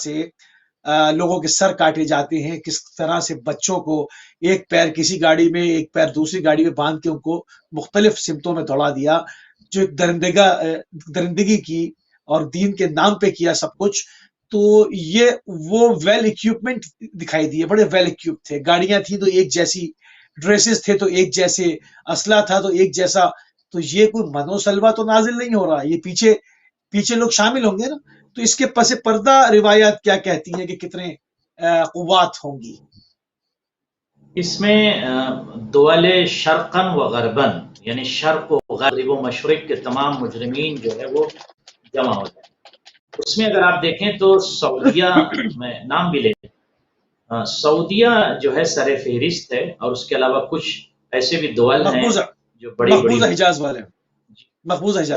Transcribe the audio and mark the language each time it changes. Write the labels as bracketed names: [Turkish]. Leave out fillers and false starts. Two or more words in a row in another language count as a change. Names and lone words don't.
[Urdu] سے لوگوں کے سر کاٹے جاتے ہیں، کس طرح سے بچوں کو ایک پیر کسی گاڑی میں ایک پیر دوسری گاڑی میں باندھ کے ان کو مختلف سمتوں میں دوڑا دیا، جو ایک درندگی کی اور دین کے نام پہ کیا سب کچھ، تو یہ وہ [English] well equipment [Urdu] دکھائی دیے، بڑے [English] well equip [Urdu] تھے، گاڑیاں تھیں تو ایک جیسی، ڈریسز تھے تو ایک جیسے، اسلحہ تھا تو ایک جیسا. تو یہ کوئی منو سلوا تو نازل نہیں ہو رہا، یہ پیچھے لوگ شامل ہوں گے نا. تو اس کے پس پردہ روایات کیا کہتی ہیں کہ کتنے قوات ہوں گی؟ اس میں [Arabic] دول شرقن و غربن، [Urdu] یعنی شرق و غرب و مشرق کے تمام مجرمین جو ہے وہ جمع ہو جائیں. اس میں اگر آپ دیکھیں تو سعودیہ میں نام بھی لیں، سعودیہ جو ہے سر فہرست ہے، اور اس کے علاوہ کچھ ایسے بھی دول ہیں جو بڑی مقبوضہ حجاز والے، مقبوضہ حجاز.